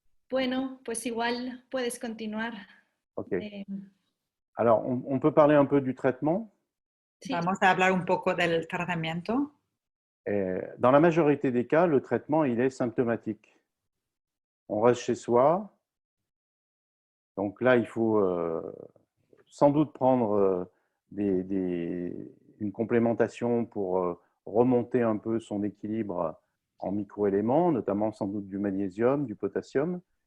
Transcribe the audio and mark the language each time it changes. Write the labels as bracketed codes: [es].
[es] Bueno, pues igual puedes continuar. Ok. [fr] Alors, on peut parler un peu du traitement. [es] Sí. Vamos a hablar un poco del tratamiento. [fr] Dans la majorité des cas, le traitement, il est symptomatique. On reste chez soi. Donc là, il faut sans doute prendre une complémentation pour remonter un peu son équilibre en microéléments, notamment sans doute du magnésium, du potassium.